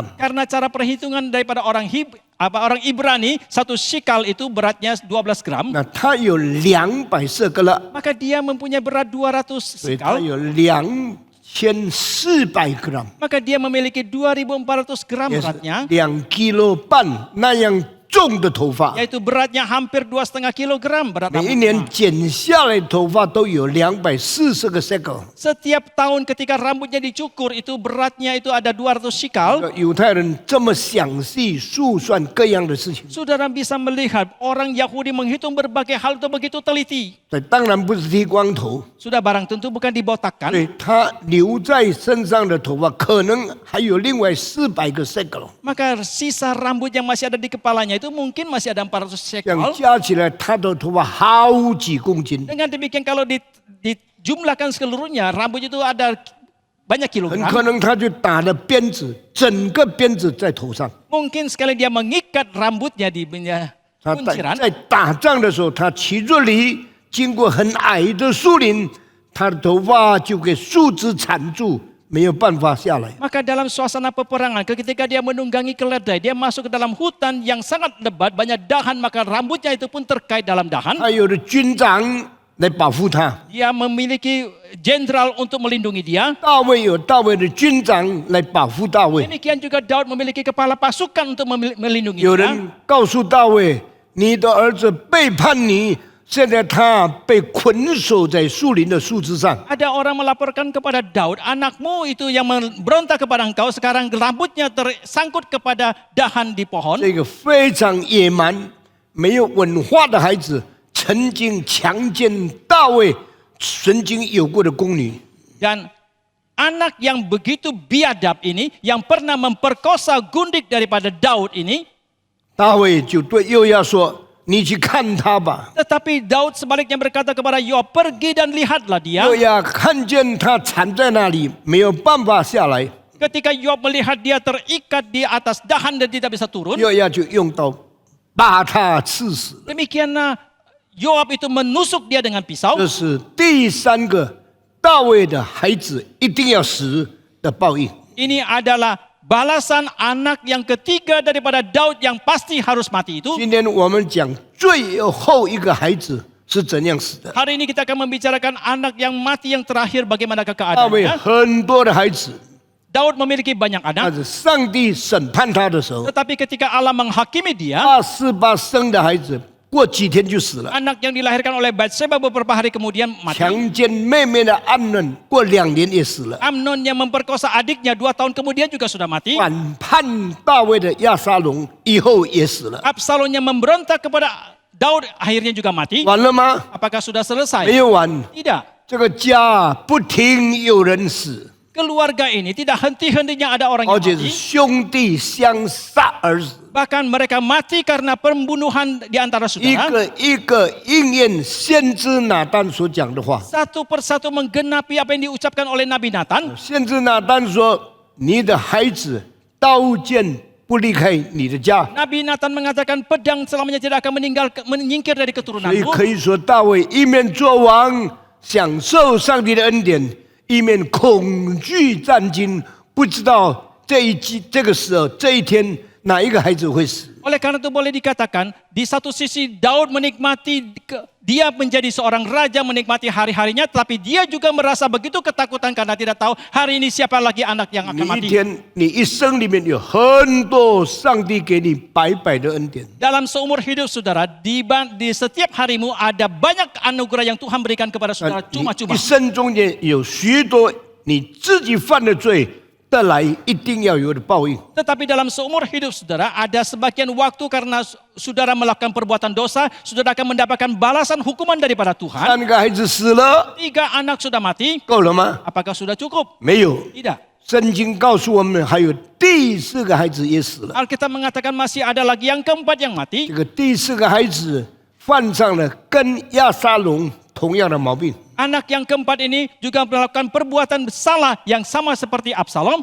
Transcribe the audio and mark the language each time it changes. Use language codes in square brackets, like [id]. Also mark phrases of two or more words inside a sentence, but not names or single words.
[id] Karena cara perhitungan daripada orang Ibrani, satu shikal itu beratnya 12 gram. [zh] 那他有200 shekel 了， [id] Maka dia mempunyai berat 200 [zh] 所以他 [id] shikal. [zh] 有2400 gram， [id] Maka dia memiliki 2400 gram [zh] 也是 [id] beratnya. [zh] 2 kilo 半那样重的头发。 [id] Yaitu beratnya hampir 2,5 kilogram berat [zh] 每一年 [id] rambutnya. [zh] 剪下来的头发都有240个 shekel。 [id] Setiap tahun ketika rambutnya dicukur itu beratnya itu ada 200 shikal. [zh] 犹太人这么详细数算各样的事情， [id] Saudara bisa melihat orang Yahudi menghitung berbagai hal itu begitu teliti. [zh] 当然不是剃光头， [id] Sudah barang tentu bukan dibotakkan. [zh] 对他留在身上的头发可能还有另外400个 shekel， [id] Maka sisa rambut yang masih ada di kepalanya itu mungkin masih ada 400 [zh] 这样 [id] shekel. [zh] 加起来他的头发好几公斤， [id] Dengan demikian kalau dijumlahkan seluruhnya rambut itu ada banyak [zh] 很 [id] kilogram. [zh] 可能他就打了鞭子，整个鞭子在头上。 [id] Mungkin sekali dia mengikat rambutnya di [zh] 他 [id] kunciran. [zh] 在打仗的时候，他骑着驴经过很矮的树林，他的头发就给树枝缠住，没有办法下来。 [id] Maka dalam suasana peperangan ketika dia menunggangi keledai, dia masuk ke dalam hutan yang sangat lebat, banyak dahan, maka rambutnya itu pun terkait dalam dahan. [zh] 他有的军长来保护他， [id] Dia memiliki jenderal untuk melindungi dia. [zh] 大卫有大卫的军长来保护大卫。 [id] Demikian juga Daud memiliki kepala pasukan untuk melindungi [zh] 有 [id] dia. [zh] 人告诉大卫：“你的儿子背叛你，现在他被捆锁在树林的树枝上。” [id] Ada orang melaporkan kepada Daud, anakmu itu yang memberontak kepada engkau, sekarang rambutnya tersangkut kepada dahan di pohon. [zh] 这个非常野蛮、没有文化的孩子，曾经强奸大卫曾经有过的宫女。 [id] Dan anak yang begitu biadab ini, yang pernah memperkosa gundik daripada Daud ini, [zh] 大卫就对约押说：“你去看他吧。 [id] tetapi Daud sebaliknya berkata kepada Yoab, pergi dan lihatlah dia. [zh] 约押看见他缠在那里，没有办法下来， [id] Ketika Yoab melihat dia terikat di atas dahan dan tidak bisa turun, [zh] 约押就用刀把他刺死。 [id] demikianlah Yoab itu menusuk dia dengan pisau. [zh] 这是第3个大卫的孩子一定要死的报应。 [id] Ini adalah balasan anak yang ketiga daripada Daud yang pasti harus mati itu. [zh] 今天我们讲最后一个孩子是怎样死的。 [id] Hari ini kita akan membicarakan anak yang mati yang terakhir bagaimanakah [zh] 大卫 [id] keadaannya. [zh] 很多的孩子， [id] Daud memiliki banyak [zh] 但 [id] anak, [zh] 是上帝审判他的时候， [id] tetapi ketika Allah menghakimi dia, [zh] 48 生的孩子过几天就死了。 [id] anak yang dilahirkan oleh Batseba beberapa hari kemudian mati. [zh] 强奸妹妹的安嫩过2年也死了。 [id] Amnon yang memperkosa adiknya 2 tahun kemudian juga sudah mati. [zh] 反叛大卫的亚撒龙以后也死了。 [id] Absalom yang memberontak kepada Daud akhirnya juga mati. [zh] 完了吗？ [id] Apakah sudah selesai? [zh] 没有完， [id] Tidak. [zh] 这个家不停有人死， [id] Keluarga ini tidak henti-hentinya ada orang [zh] 而 [id] yang [zh] 且是 [id] mati. [zh] 兄弟相杀而死。 [id] Bahkan mereka mati karena pembunuhan di antara [zh] 一 [id] saudara. [zh] 个一个应验先知拿单所讲的话。 [id] Satu persatu menggenapi apa yang diucapkan oleh Nabi Nathan. [zh] 先知拿单说：“你的孩子刀剑不离开你的家。” [id] Nabi Nathan mengatakan pedang selamanya tidak akan menyingkir dari [zh] 所以 [id] keturunanmu. [zh] 可以说，大卫一面做王，享受上帝的恩典，一面恐惧战惊， 不知道这个时候这一天哪一个孩子会死。 [id] Oleh karena itu boleh dikatakan, di satu sisi Daud menikmati, dia menjadi seorang raja menikmati hari-harinya, tetapi dia juga merasa begitu ketakutan karena tidak tahu hari ini siapa lagi anak yang akan [zh] 你一 [id] mati. [zh] 天，你一生里面有很多上帝给你白白的恩典。 [id] Dalam seumur hidup saudara, di setiap harimu ada banyak anugerah yang Tuhan berikan kepada saudara [zh] 你 [id] cuma-cuma. [zh] 一生中间有许多你自己犯的罪得来一定要有的报应。 [id] Tetapi dalam seumur hidup saudara, ada sebagian waktu karena saudara melakukan perbuatan dosa, saudara akan mendapatkan balasan hukuman daripada Tuhan. [zh] 3 个孩子死了， [id] 3 anak sudah mati, [zh] 够了吗？ [id] apakah sudah cukup? [zh] 没有。 [id] Tidak. [zh] 圣经告诉我们，还有第4个孩子也死了。 [id] Alkitab mengatakan masih ada lagi yang keempat yang mati. [zh] 这个第4个孩子犯上了跟亚沙龙同样的毛病。 [id] Anak yang keempat ini juga melakukan perbuatan salah yang sama seperti Absalom.